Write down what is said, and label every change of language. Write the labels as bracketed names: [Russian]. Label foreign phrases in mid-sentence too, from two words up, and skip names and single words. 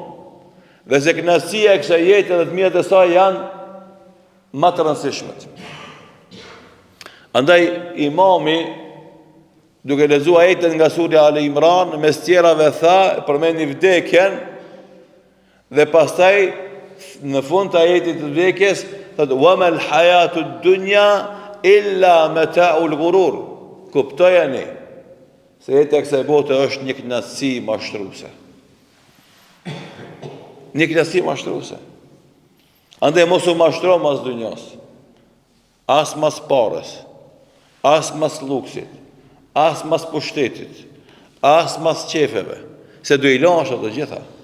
[Albanian] Dhe se kënaqësia e kësaj jete dhe të mirat e saj janë më të rëndësishmet. Andaj imami, duke lexuar ajetin nga surja Ali Imran, mes tjerave tha, përmendi vdekjen, dhe pastaj në fund të ajetit të vdekjes thotë [Arabic] وما الحياة الدنيا إلا متاع الغرور. [Albanian] Kuptojeni se jeta e kësaj bote është një kënaqësi mashtruese. Një kënaqësi mashtruese. Andaj mos u mashtro mas dunjos, as mas parës, as mas luksit, as mas pushtetit, as mas qefeve, se do i lash ato gjitha.